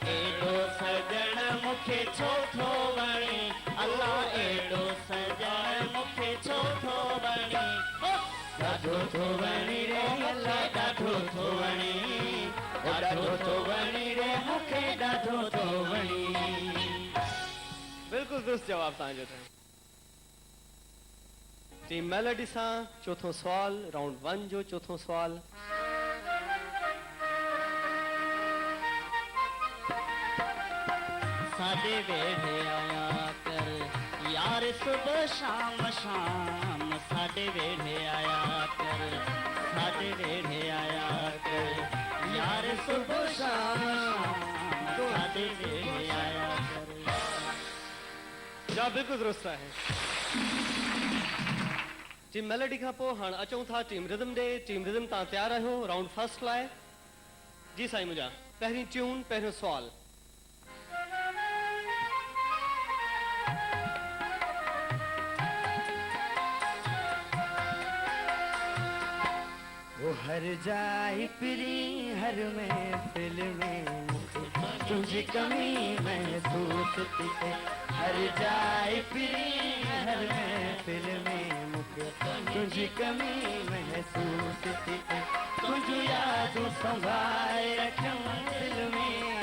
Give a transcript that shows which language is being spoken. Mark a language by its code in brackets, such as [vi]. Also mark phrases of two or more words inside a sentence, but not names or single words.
[sd] एॾो सजण मूंखे छो थो वणी, अल्लाह एॾो सजण मूंखे छो थो वणी, ॾाढो थो वणी रे मूंखे ॾाढो थो वणी, ॾाढो थो वणी रे मूंखे ॾाढो थो वणी। बिल्कुल दुरुस्त जवाब तव्हांजो अथव। टीम मेलोडी सां चौथों सवाल, राउंड 1 जो चौथों सवाल। [pa] ساڈے ویہڑے آیا کر یار صبح شام شام، ساڈے ویہڑے آیا کر، ساڈے ویہڑے آیا کر یار صبح شام شام، ساڈے ویہڑے آیا کر. [sd] जवाब बिल्कुल दुरुस्त आहे। टीम मेलोडी खां पोइ हाणे अचूं था टीम रिदम ॾे। टीम रिदम तव्हां तयारु आहियो [en] round first [sd] लाइ? जी साईं मुंहिंजा। पहिरीं ट्यून, पहिरियों सवाल। [ur] وہ ہر جائے پھری ہر محفل میں، تجھے کمی محسوس تھی ہے، ہر جائے پھری ہر محفل میں مجھے تجھے کمی محسوس تھی ہے، تجھے یاد سنبھالے رکھوں دل میں,